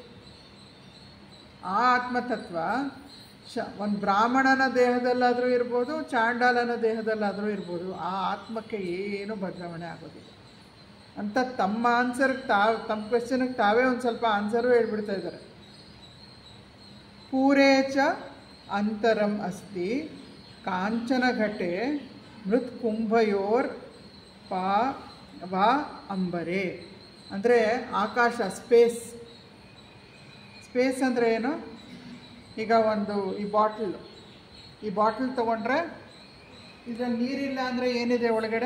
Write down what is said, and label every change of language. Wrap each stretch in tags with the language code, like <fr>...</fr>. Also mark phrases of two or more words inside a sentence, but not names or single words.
<kn>ಆ ಆತ್ಮತತ್ವ ಒಂದು ಬ್ರಾಹ್ಮಣನ ದೇಹದಲ್ಲಾದರೂ ಇರ್ಬೋದು, ಚಾಂಡಾಲನ ದೇಹದಲ್ಲಾದರೂ ಇರ್ಬೋದು, ಆ ಆತ್ಮಕ್ಕೆ ಏನೂ ಬದಲಾವಣೆ ಆಗೋದಿಲ್ಲ ಅಂತ ತಮ್ಮ ಆನ್ಸರ್ಗೆ ತಮ್ಮ ಕ್ವೆಶ್ಚನ್ಗೆ ತಾವೇ ಒಂದು ಸ್ವಲ್ಪ ಆನ್ಸರು ಹೇಳ್ಬಿಡ್ತಾ ಇದ್ದಾರೆ.</kn> <sa>ಪೂರೇಚ ಅಂತರಂ ಅಸ್ತಿ ಕಾಂಚನ ಘಟೆ ಮೃತ್ ಕುಂಭಯೋರ್ ವಾ ಅಂಬರೆ.</sa> <kn>ಅಂದರೆ ಆಕಾಶ, ಸ್ಪೇಸ್ ಅಂದರೆ ಏನು? ಈಗ ಒಂದು ಈ ಬಾಟಲ್ ತೊಗೊಂಡ್ರೆ ಇದರಲ್ಲಿ ನೀರಿಲ್ಲ ಅಂದರೆ ಏನಿದೆ ಒಳಗಡೆ?</kn>